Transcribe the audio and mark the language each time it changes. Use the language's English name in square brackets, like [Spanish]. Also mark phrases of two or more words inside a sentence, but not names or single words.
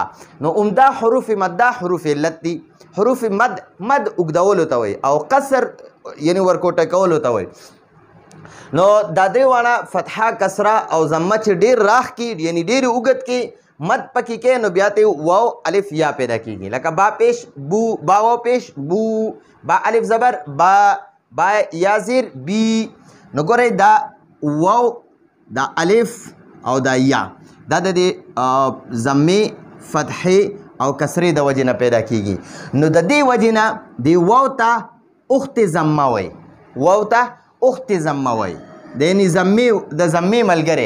[Pashto] نو عمده حروف مده حروف علت دي. حروف مد اوږدولو ته وایي، او قصر یعنی ورکوټه کولو ته وایي. نو دا درې واړه فتحه کسره او ضمه چې ډېر راخ کې یعنی ډېر اوږد کې مد پکې کې نو بیا ته واو الف یا پیدا کېږي. لکه با پیش بو، با واو پیش بو، با الف زبر با، با یا زیر بی. نو ګورئ دا واو دا الف او دا یا دا د ضمې فتحې او کسرې د وجې نه پیدا کېږي. نو د دې وجې نه دې واو ته اخت ضمه وایي، واو ته اخت ضمه وایي، د یعنې ضمې ملګری.